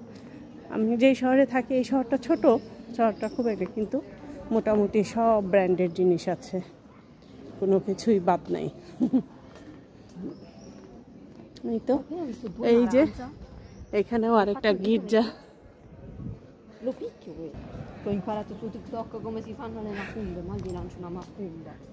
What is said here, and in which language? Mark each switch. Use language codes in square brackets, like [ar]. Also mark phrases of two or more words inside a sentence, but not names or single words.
[bn] আমি যেই শহরে থাকি, এই শহরটা ছোট, শহরটা খুব একটা, কিন্তু মোটামুটি সব ব্র্যান্ডের জিনিস আছে, কোনো কিছুই বাদ নাই। এই তো এই যে এখানেও আরেকটা গির্জা। [it] Lo picchio quello. Ho imparato su TikTok come si fanno le macumbe, ma gli lancio una macumba.